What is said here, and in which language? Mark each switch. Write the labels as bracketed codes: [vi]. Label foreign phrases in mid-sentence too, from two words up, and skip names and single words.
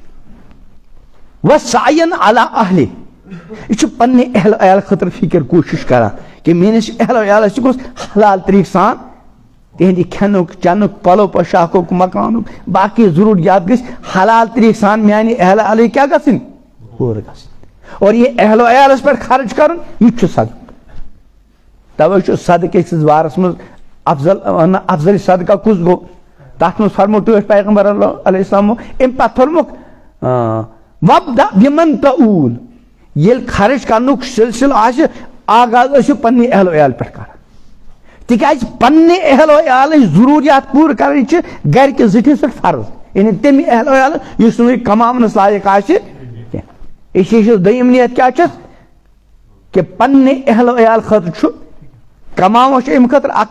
[ar] وسعین علی اہلہِ [ks] یہ چھُ پننہِ اہل عیال خٲطرٕ فکر کوٗشش کران کہ میٲنِس اہل عیالس تہِ گوٚژھ حلال طریٖقہٕ سان تہندِ کھٮ۪نُک چٮ۪نُک پلو پوشاکُک مکانُک باقٕے ضروٗریات گژھِ حلال طریٖقہٕ سان میانہِ اہل عیالٕکۍ کیٛاہ گژھٕنۍ پوٗرٕ گژھٕنۍ اور یہ اہل عیالس پٮ۪ٹھ خرچ کرُن یہِ تہِ چھُ صدقہٕ توے چھُ صدقہٕ کِس بارس منٛز افضل صدقہ کُس گوٚو تتھ منٛز فرمو ٹٲٹھۍ پیغمبر علیہ السلامو امہِ پتہٕ فرموکھ [ar] وابدأ بمن تعول [ks] ییٚلہِ خرچ کرنُک سلسلہٕ آسہِ آغاز ٲسِو پننہِ اہل عیال پٮ۪ٹھ کران تِکیٛازِ پننہِ اہل عیالٕچ ضروٗریات پوٗرٕ کرٕنۍ چھِ گرِکہِ زِٹھِس پٮ۪ٹھ فرض یعنی تمہِ اہل عیال یُس نہٕ کماونس لایق آسہِ کینٛہہ اسی چھِ دوٚیِم نیت کیٛاہ چھس کہ پننہِ اہل عیال خٲطرٕ چھُ کماوان چھُ امہِ خٲطرٕ اکھ